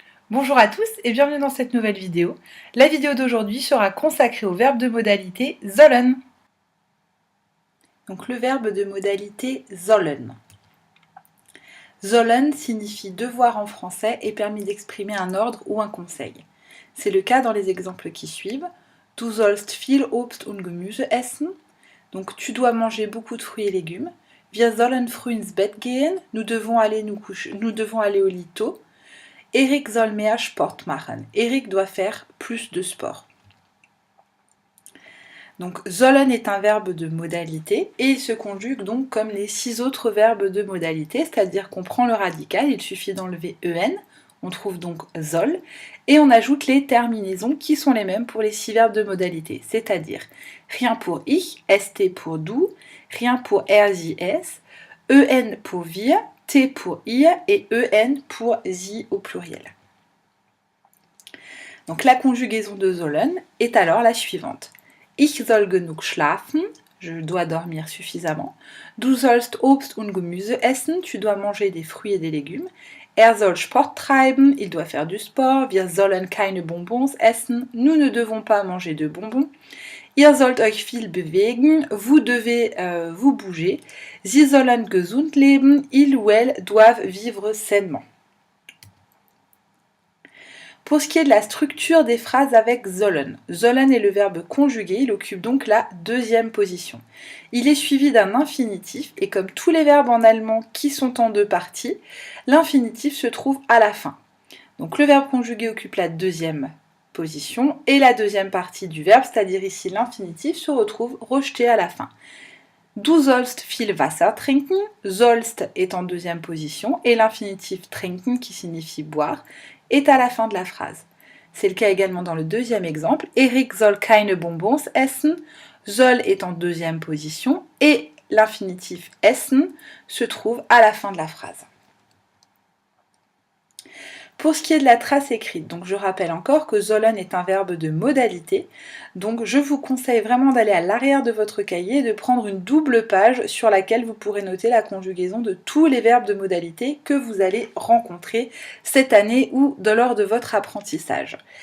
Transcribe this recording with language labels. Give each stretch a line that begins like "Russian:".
French: Bonjour à tous et bienvenue dans cette nouvelle vidéo. La vidéo d'aujourd'hui sera consacrée au verbe de modalité sollen. Donc le verbe de modalité sollen. Sollen signifie devoir en français et permet d'exprimer un ordre ou un conseil. C'est le cas dans les exemples qui suivent.
German: Du sollst viel Obst und Gemüse essen.
French: Donc tu dois manger beaucoup de fruits et légumes.
German: Wir sollen früh ins Bett gehen.
French: Nous devons aller au lit tôt.
German: Eric soll mehr Sport machen.
French: Eric doit faire plus de sport. Donc sollen est un verbe de modalité et il se conjugue donc comme les 6 autres verbes de modalité, c'est-à-dire qu'on prend le radical, il suffit d'enlever en, on trouve donc soll, et on ajoute les terminaisons qui sont les mêmes pour les 6 verbes de modalité, c'est-à-dire rien pour ich, st pour du, rien pour er, sie, es, en pour wir, t pour ihr et en pour sie au pluriel. Donc la conjugaison de sollen est alors la suivante.
German: Ich soll genug schlafen,
French: je dois dormir suffisamment.
German: Du sollst Obst und Gemüse essen,
French: tu dois manger des fruits et des légumes.
German: Er soll Sport treiben,
French: il doit faire du sport.
German: Wir sollen keine Bonbons essen,
French: nous ne devons pas manger de bonbons.
German: Ihr sollt euch viel bewegen,
French: vous devez vous bouger.
German: Sie sollen gesund leben,
French: ils ou elles doivent vivre sainement. Pour ce qui est de la structure des phrases avec sollen, sollen est le verbe conjugué, il occupe donc la deuxième position. Il est suivi d'un infinitif et comme tous les verbes en allemand qui sont en deux parties, l'infinitif se trouve à la fin. Donc le verbe conjugué occupe la deuxième position et la deuxième partie du verbe, c'est-à-dire ici l'infinitif, se retrouve rejeté à la fin.
German: Du sollst viel Wasser trinken,
French: sollst est en deuxième position et l'infinitif trinken qui signifie boire est à la fin de la phrase. C'est le cas également dans le deuxième exemple.
German: Eric soll keine Bonbons essen.
French: Soll est en deuxième position et l'infinitif essen se trouve à la fin de la phrase. Pour ce qui est de la trace écrite, donc je rappelle encore que sollen est un verbe de modalité, donc je vous conseille vraiment d'aller à l'arrière de votre cahier et de prendre une double page sur laquelle vous pourrez noter la conjugaison de tous les verbes de modalité que vous allez rencontrer cette année ou lors de votre apprentissage.